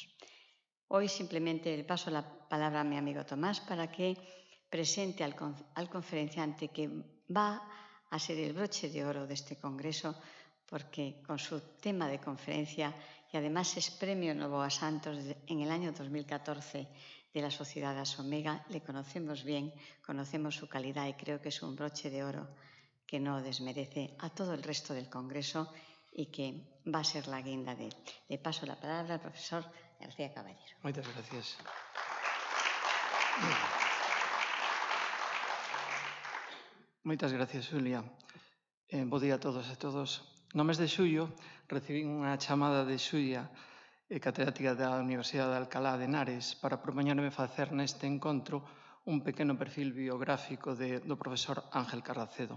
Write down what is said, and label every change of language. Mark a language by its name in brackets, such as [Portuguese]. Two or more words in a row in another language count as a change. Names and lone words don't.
[Spanish] Hoy simplemente le paso la palabra a mi amigo Tomás para que presente al conferenciante que va a ser el broche de oro de este congreso, porque con su tema de conferencia, y además es premio Novoa Santos en el año 2014 de la Sociedad Asomega, le conocemos bien, conocemos su calidad y creo que es un broche de oro que no desmerece a todo el resto del congreso y que va a ser la guinda de él. Le paso la palabra al profesor García Caballero. [Galician] Moitas gracias. Moitas gracias, Xulia. Bo día a todos e a todos. No mes de xullo recibín unha chamada de Xulia, catedrática da Universidade de Alcalá de Henares, para propoñerme facer neste encontro un pequeno perfil biográfico do profesor Ángel Carracedo.